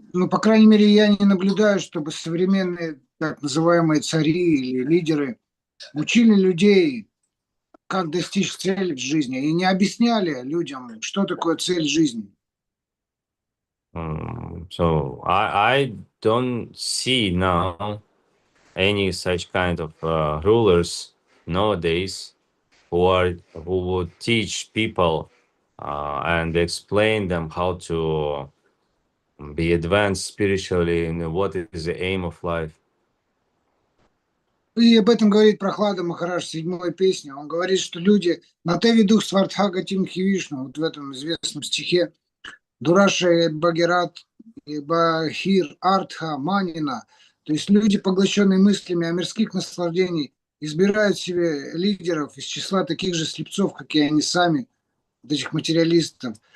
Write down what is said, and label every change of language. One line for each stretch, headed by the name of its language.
Russian: По крайней мере, я не наблюдаю, чтобы современные так называемые цари или лидеры учили людей, как достичь цели в жизни, и не объясняли людям, что такое цель жизни.
English: So I don't see now any such kind of rulers nowadays who would teach people and explain them how to be advanced spiritually and what is the aim of life.
Russian: И об этом говорит Прохлада Махарадж в 7-й песне. Он говорит, что люди
Sanskrit: на те ведух свартхага тимхи Вишну,
Russian: вот в этом известном стихе,
Sanskrit: Дураша Багерат Бахир Артха Манина,
Russian: то есть люди, поглощенные мыслями о мирских наслаждениях, избирают себе лидеров из числа таких же слепцов, как и они сами, вот этих материалистов.